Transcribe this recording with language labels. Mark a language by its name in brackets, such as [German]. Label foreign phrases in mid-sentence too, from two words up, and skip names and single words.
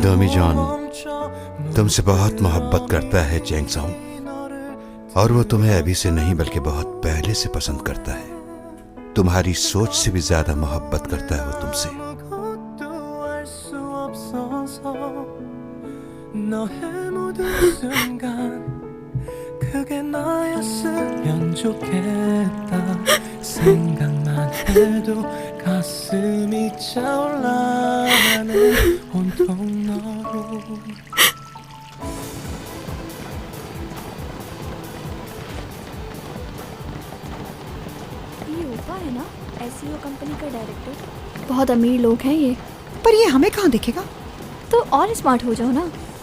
[Hindi] डोमी जॉन [Korean] 멈춰 [Hindi] तुमसे बहुत मोहब्बत करता है चैंग सॉन्ग, और वो तुम्हें अभी से नहीं बल्कि बहुत पहले से पसंद करता है। तुम्हारी सोच से भी ज्यादा मोहब्बत करता है वो तुमसे। [Korean] 아무것도 알 수 없어서 너의 모든 순간 그게 나였으면 좋겠다 생각만 해도 가슴이 차올라가네 온통 너로 [Hindi] ये ऊपा है ना, [English] SEO company [Hindi] का डायरेक्टर। बहुत अमीर लोग हैं ये। पर ये हमें कहाँ दिखेगा? तो और स्मार्ट हो जाओ ना।